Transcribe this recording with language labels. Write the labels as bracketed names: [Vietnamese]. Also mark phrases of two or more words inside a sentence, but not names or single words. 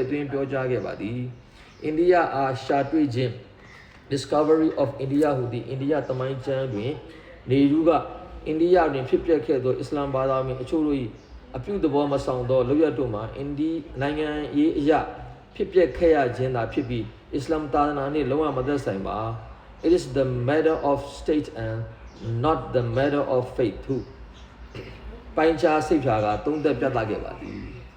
[Burmese] သွင်းပြောကြားခဲ့ပါသည်အိန္ဒိယအားရှာတွေ့ခြင်း Discovery of India ဟူသည့်အိန္ဒိယသမိုင်းကျမ်းတွင်နေရူကအိန္ဒိယတွင်ဖြစ်ပျက်ခဲ့သောအစ္စလာမ်ဘာသာဝင်အချို့တို့၏အပြုသဘောမဆောင်သောလုပ်ရတို့မှာအိန္ဒိနိုင်ငံရေးအရာဖြစ်ပျက်ခဲ့ရခြင်းသာဖြစ်ပြီးအစ္စလာမ်သာသနာနှင့်လုံးဝမသက်ဆိုင်ပါ [English] It is the matter of state and not the matter of faith [Burmese] ဟုပိုင်းခြားစိတ်ဖြာကသုံးသက်ပြသခဲ့ပါသည်